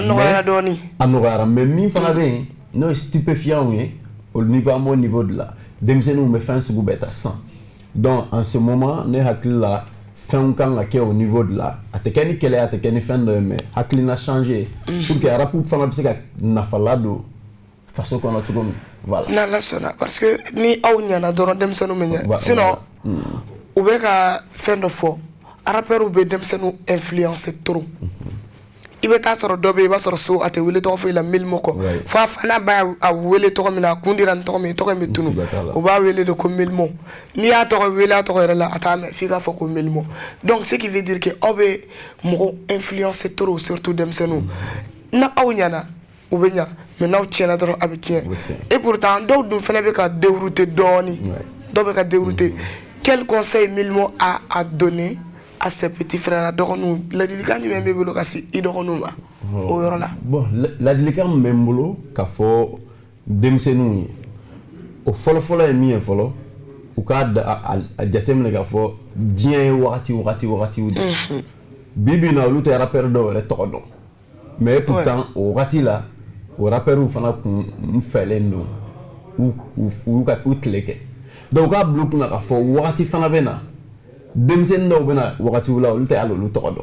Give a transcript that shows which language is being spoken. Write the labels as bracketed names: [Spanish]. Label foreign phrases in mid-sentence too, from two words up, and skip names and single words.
[Bambara] a nɔgɔyara dɔɔni a nɔgɔyara mais min fana bɛ yen n'o ye stupéfiant ye [French] au niveau de la [Bambara] denmisɛnninw bɛ fɛn sugu bɛɛ ta sisan [French] donc en ce moment [Bambara] ne hakili la fɛnw kan ka kɛ [French] au niveau de la [Bambara] a tɛ kɛ ni kɛlɛ a tɛ kɛ ni fɛn dɔ ye mais hakilina [French] changer pour que [Bambara] rapu fana bɛ se ka nafa ladon faso kɔnɔ cogo min voilà n'Ala sɔnna [French] parce que [Bambara] ni aw ɲɛna dɔrɔn denmisɛnninw bɛ ɲɛ sinon u bɛ ka fɛn dɔ fɔ rappeurs bɛ denmisɛnninw [French] influencer trop [Bambara] i bɛ taa sɔrɔ dɔ bɛ yen i b'a sɔrɔ so a tɛ wele tɔgɔ foyi la Milimo kɔ fo a fana b'a wele tɔgɔ min na a kun dira ni tɔgɔ min tɔgɔ in bɛ tunu o b'a wele de ko Milimo n'i y'a tɔgɔ wele a tɔgɔ yɛrɛ la a t'a mɛn f'i k'a fɔ ko Milimo [French] donc ce qui veut dire que [Bambara] aw bɛ mɔgɔw [French] influencer trop surtout [Bambara] denmisɛnninw na aw ɲana u bɛ ɲa mais n'aw tiɲɛna dɔrɔn a bɛ tiɲɛ [French] et pourtant [Bambara] dɔw dun fɛnɛ bɛ ka dérouter dɔɔni dɔw bɛ ka dérouter [French] quel conseil Milmo a à donner à ses petits frères [Bambara] a dɔgɔninw ladilikan jumɛn b'i bolo ka se i dɔgɔninw ma o yɔrɔ la bon ladilikan min bɛ n bolo k'a fɔ denmisɛnninw ye o fɔlɔfɔlɔ ye min ye fɔlɔ u k'a a jateminɛ k'a fɔ diɲɛ ye wagatiw de bi na olu tɛ rappeur dɔw yɛrɛ tɔgɔ dɔn [French] mais pourtant [Bambara] o wagati la o rappeurs fana kun fɛlen don u tile kɛ donc u k'a bila u kunna k'a fɔ wagati fana bɛ na denmisɛnnin dɔw bɛ na wagatiw la olu tɛ hali olu tɔgɔ dɔn